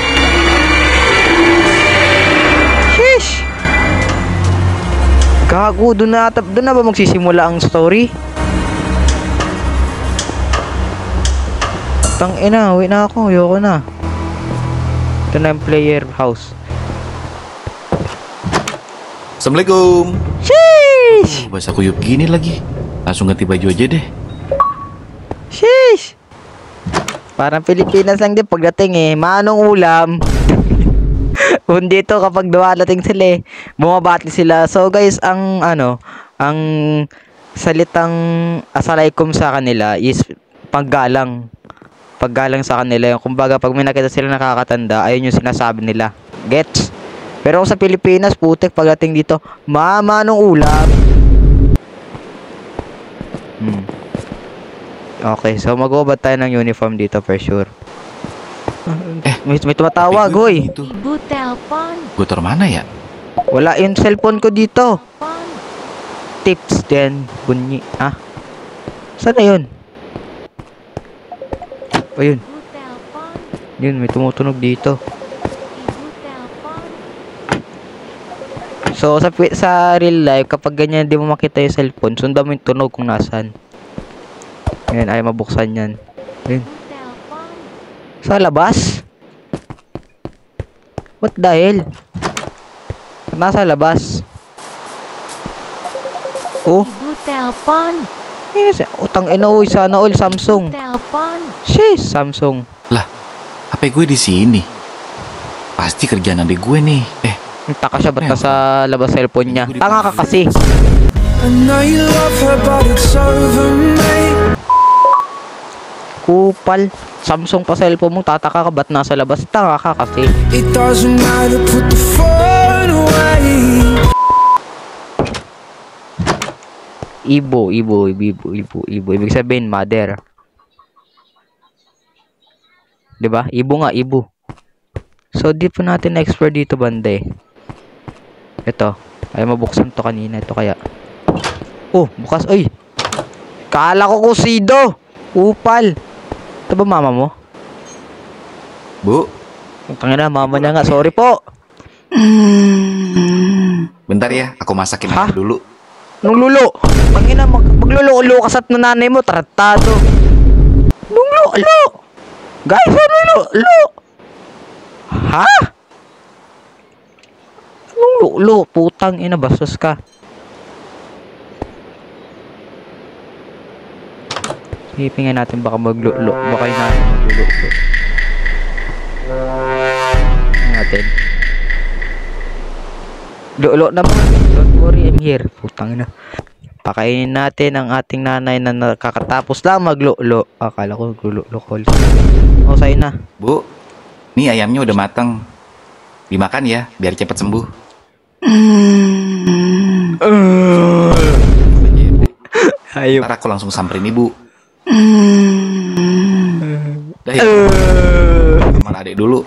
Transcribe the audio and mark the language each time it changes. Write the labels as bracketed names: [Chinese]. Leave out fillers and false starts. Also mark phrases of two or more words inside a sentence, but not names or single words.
[Filipino] Sheesh! Gago, doon na ba magsisimula ang story? Tang ina, uwi na ako, ayoko na. Ito na yung player house. [Arabic] Assalamualaikum. Sheesh! [Indonesian] Bahasa kuyup gini lagi. Langsung ganti baju aja deh. Sheesh! [Filipino] Parang Pilipinas lang din pagdating eh. Manong ulam. Kung dito kapag dumadating sila eh, bumabati sila. [English] So guys, [Filipino] ang salitang asalaikum sa kanila is paggalang. Paggalang sa kanila. Yung kumbaga pag may nakita sila nakakatanda, ayun yung sinasabi nila. Gets? Pero sa Pilipinas, putek pagdating dito, mama nung ulam. Okay, so mag-ubad tayo ng uniform dito [English] for sure. [Filipino] May tumatawag, hoy. [Indonesian] Ibu telepon. Gue taruh mana ya? [Filipino] Wala yung cellphone ko dito. Tips din, bunyi. Ah, saan na yun? Ayun. [Indonesian] Ibu telepon. [Filipino] Yun, may tumutunog dito. [Indonesian] Ibu telepon. [Filipino] So, sa [English] real life, [Filipino] kapag ganyan di mo makita yung cellphone, sundan mo yung tunog kung nasan. Ayan, ay mabuksan yan. Ayun. [Indonesian] Ibu telepon. [Filipino] Sa labas? [English] What the hell? [Filipino] Nasa labas. Oh, [Indonesian] Ibu telepon. [Filipino] yes. Utang ina, uy, sana all Samsung. [Indonesian] Telepon. Sheesh, Samsung. Lah, HP gue di sini. Pasti kerjaan adik gue nih. [Filipino] Taka siya, ba't nasa labas cellphone niya? Tanga ka kasi. Kupal. Samsung pa cellphone mo, tataka ka, ba't nasa labas? Tanga ka kasi. [English] It doesn't matter, put the phone away. [Indonesian] Ibo. [Filipino] Ibig sabihin, mother. Diba? Ibo nga, ibo. So, di pa natin na-explore dito, bande. Ito. Ay, mabuksan to kanina. Ito kaya. Oh, bukas. Ay! Kala ko kusido! Upal! Ito ba mama mo? Bu, Tangina, mama niya nga. Sorry po! [Indonesian] bentar ya, aku masakin Hah? aja dulu. [Filipino] Nung lulo! Tangina, maglululo ka sa nanay mo. Tratado! Nung lulo! Guys, ano lulo? Ha? Nung lulo? Putang ina, bastos ka. Hipingin natin baka maglulo. Baka yun natin maglulo. Natin. Lulo naman. [English] Don't worry, I'm here. [Filipino] Putang ina. Pakainin natin ang ating nanay na nakakatapos lang maglulo. Akala ko maglulo call. Oh, sa'yo na. [Indonesian] Bu, nih ayamnya udah matang. Dimakan ya, biar cepet sembuh. Ayo. Ntar aku langsung samperin ibu. Dah ya, sama adik dulu.